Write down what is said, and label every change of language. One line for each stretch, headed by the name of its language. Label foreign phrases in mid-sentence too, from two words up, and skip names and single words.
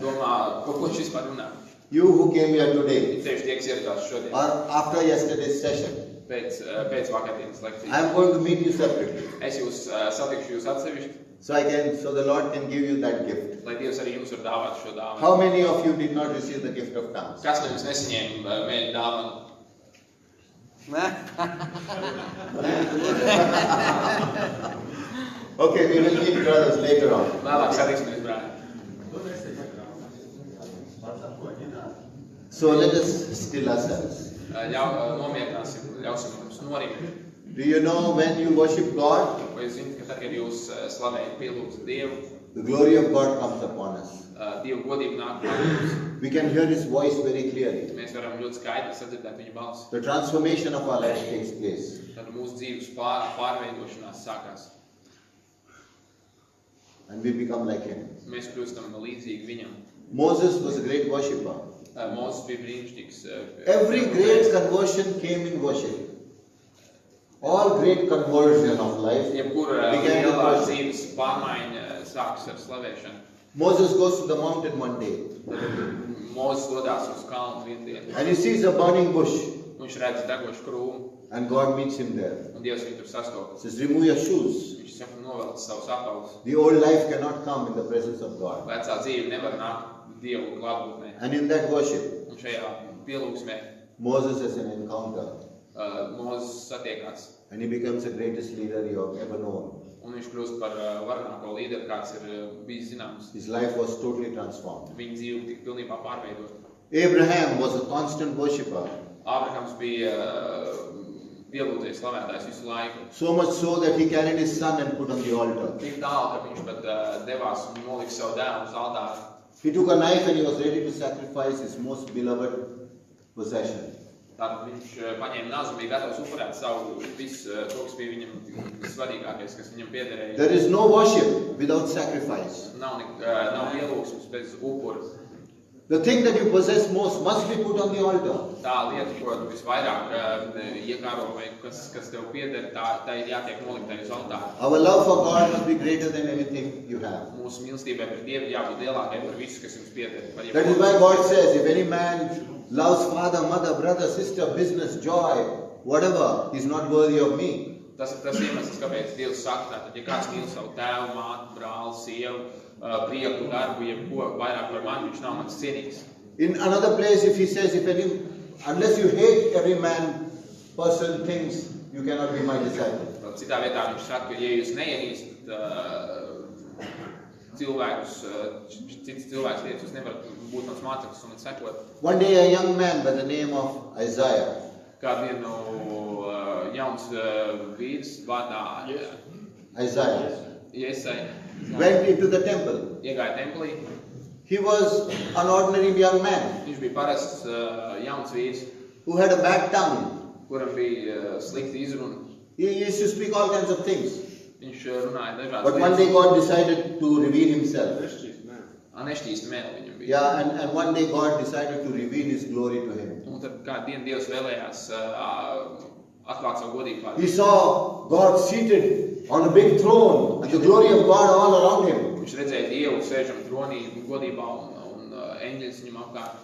Latvian: Domā, ko viņš vispār runā?
English: You who came here today
Latvian: Tieši tie, kas ieradās šodien,
English: or after yesterday's session,
Latvian: pēc vakardienas
English: I
Latvian: lekcijas.
English: am going to meet you separately.
Latvian: Es jūs satikšu jūs atsevišķi,
English: So the Lord can give you that gift.
Latvian: lai Dievs arī jums var dāvāt šo dāvanu.
English: How many of you did not receive the gift of tongues?
Latvian: Kas no jums nesaņēma mēģi dāvanu?
English: Okay, we will meet brothers later on.
Latvian: Vēlāk satiksimies, brāļi.
English: So let us still ourselves.
Latvian: Nomierināsim, ļausim mums norimt.
English: Do you know when you worship God,
Latvian: Vai jūs zināt, ka tad, kad jūs slavējat, pielūdzat Dievu,
English: the glory of God comes upon us.
Latvian: Dievu godība nāk pār mums.
English: We can hear His voice very clearly.
Latvian: Mēs varam ļoti skaidri sadzirdēt viņa balsi.
English: The transformation of our life takes place.
Latvian: Tad mūsu dzīves pārveidošanās sākās.
English: And we become like Him.
Latvian: Mēs kļūstam līdzīgi viņam.
English: Moses was a great worshipper.
Latvian: Mūsu bija brīnišķīgs.
English: Every great conversion came in worship. All great conversion of life
Latvian: Jebkura
English: began in
Latvian: lielā
English: worship.
Latvian: dzīves pārmaiņa sākas ar slavēšanu.
English: Moses goes to the mountain one day
Latvian: Mūzes dodās uz kalnu vienu dienu.
English: and he sees a burning bush,
Latvian: Viņš redz degošu krūmu,
English: and God meets him there.
Latvian: un Dievs viņu tur sastopas.
English: He says, remove your shoes.
Latvian: Viņš saka, novelc savus apavus.
English: The old life cannot come in the presence of God.
Latvian: Vecā dzīve nevar nākt Dievu klātbūtnē.
English: And in that worship,
Latvian: Un šajā pielūgsmē
English: Moses has an encounter,
Latvian: Mūzes satiekās.
English: and he becomes the greatest leader you have ever known.
Latvian: Un viņš kļūst par varenāko līderi, kāds ir bijis zināms.
English: His life was totally transformed.
Latvian: Viņa dzīve tika pilnībā pārveidota.
English: Abraham was a constant worshipper,
Latvian: Ābrahams bija pielūdzējis slavētājs visu laiku.
English: so much so that he carried his son and put on the altar.
Latvian: Tik tālu, ka viņš pat devās un nolika savu dēlu uz altāru.
English: He took a knife and he was ready to sacrifice his most beloved possession.
Latvian: Tātad viņš paņēma nazu un bija gatavs upurēt savu visu, to, kas bija viņam svarīgākais, kas viņam piederēja.
English: There is no worship without sacrifice.
Latvian: Nav pielūgsmes bez upura.
English: The thing that you possess most must be put on the altar.
Latvian: Tā lieta, ko tu visvairāk iekāro vai kas tev pieder, tā ir jātiek noliktai uz altāru.
English: Our love for God must be greater than anything you have.
Latvian: Mūsu mīlestībai pret Dievu jābūt lielākai par visu, kas jums pieder.
English: That is why God says, if any man loves father, mother, brother, sister, business, joy, whatever, he is not worthy of me.
Latvian: Tas ir tas iemesls, kāpēc Dievs saka, tātad, ja kāds mīl savu tēvu, māti, brāli, sievu, prieku, darbu, jebko vairāk par mani, viņš nav mans cienīgs.
English: In another place, if he says, unless you hate every man, person, things, you cannot be my disciple.
Latvian: Citā vietā viņš saka, ka ja jūs neienīstat cilvēkus, citas cilvēks lietas, jūs nevarat būt mans māceklis un sekot.
English: One day a young man by the name of Isaiah
Latvian: Kādu jauns vīrs vārdā
English: Isaiah went into the temple.
Latvian: Iegāja templī.
English: He was an ordinary young man
Latvian: Viņš bija parasts jauns vīrs,
English: who had a bad tongue.
Latvian: kuram bija slikta izruna.
English: He used to speak all kinds of things.
Latvian: Viņš runāja dažādas
English: But one day God decided to reveal himself.
Latvian: Nešķīsta mēle viņam bija.
English: Yeah, and one day God decided to reveal his glory to him.
Latvian: Un Un tad kādu dienu Dievs vēlējās atklāt savu godību pār.
English: He saw God seated on a big throne and the glory of God all around him.
Latvian: Viņš redzēja Dievu sēžam tronī godībā un eņģeļus viņam apkārt.